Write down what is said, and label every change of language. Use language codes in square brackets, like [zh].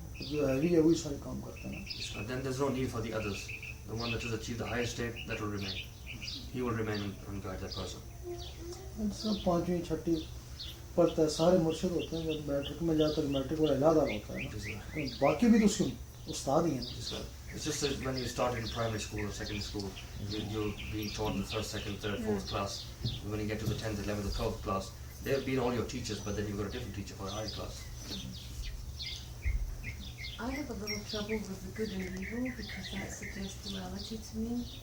[hi] जो हैवी है वही सारे काम करते हैं ना. [en] Then there's no need for the others. The one that has achieved the highest state, that will remain. He will remain and guide that person. [hi] सब पांचवी छठी पढ़ता है, सारे मुर्शिद होते हैं. जब मैट्रिक में जाता है मैट्रिक वाला इलादा होता है ना, तो बाकी भी तो उसके उस्ताद ही हैं ना. [en] It's just that when you start in primary school or secondary school, you're being taught in the first, second, third, fourth class. When you get to the 10th, 11th, 12th class, they have been all your teachers, but then you've got a different teacher for a higher class. I have a little trouble with the good and evil because that suggests duality to me.